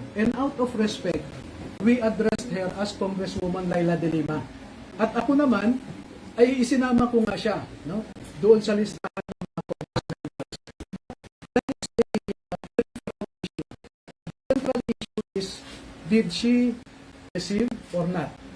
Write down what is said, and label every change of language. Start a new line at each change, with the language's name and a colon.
English: And out of respect, we addressed her as Congresswoman Laila de Lima.
Filipino: At ako naman, ay isinama ko nga siya, no? Doon sa listahan ng mga Congress members.
English: That is the central issue is, did she receive or not?